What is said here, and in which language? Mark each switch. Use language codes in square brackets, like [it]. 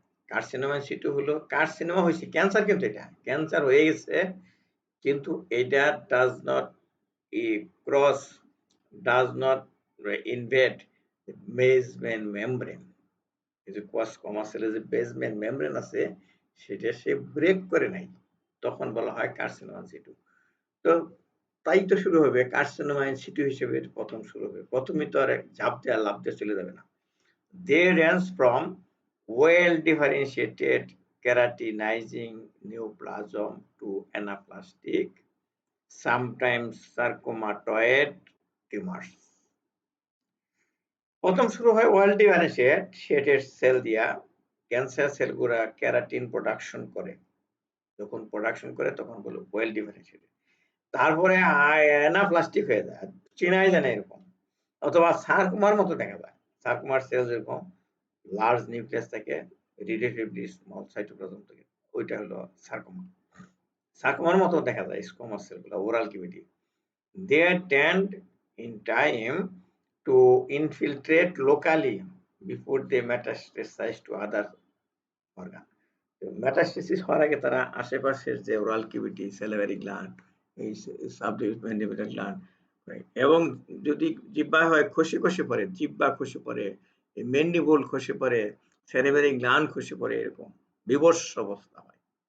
[bn] Carcinoma in situ হলো, carcinoma হয়েছে cancer, কিন্তু এটা ক্যান্সার হয়ে গেছে, কিন্তু এটা does not cross, does not invade basement membrane. এই যে স্কোয়ামাস সেলের যে বেসমেন্ট মেমব্রেন আছে, সেটা সে ব্রেক করে নাই, তখন বলা হয় কার্সিনোমা ইন সিটু। তো তাই তো শুরু হবে কার্সিনোমা ইন সিটু হিসেবে, প্রথম শুরু হবে, প্রথমে তো আর ঝাঁপ দেওয়া লাভ দিয়ে চলে যাবে না। [en] They range from well differentiated keratinizing neoplasm to anaplastic, sometimes sarcomatoid tumors. [bn] প্রথম শুরু হয় ওয়েল ডিফারেন্সিয়েটেড সেল দিয়া, ক্যান্সার সেলগুলা ক্যারাটিন প্রোডাকশন করে, যখন প্রোডাকশন করে তখন বলো ওয়েল ডিফারেন্সিয়েটেড। তারপরে অ্যানাপ্লাস্টিক হয়ে যায়, চেনাই যায় না এরকম, অথবা সার্কোমার মতো দেখা যায়। সার্কোমার সেল যেরকম লার্জ নিউক্লিয়াস থাকে, রিলেটিভলি স্মল সাইটোপ্লাজম থাকে, ওইটা হলো সার্কোমা। সার্কোমার মতো দেখা যায় স্কোয়ামাস সেলগুলো, oral কিভিটি। [en] They tend in time to infiltrate locally before they metastasize to other organ. [bn] Metastasis হওয়ার আগে তারা আশেপাশের যে ওরাল কিভিটি, সেলিভারি গ্ল্যান্ড, এই সাবলিউমেন্ডিবুলার গ্ল্যান্ড, এবং যদি জিহ্বা হয় খসে পড়ে, জিহ্বা খসে পড়ে, মেন্ডিবুল খসে পড়ে, সেলিভারি গ্ল্যান্ড খসে পড়ে, এরকম বিভৎস অবস্থা হয়।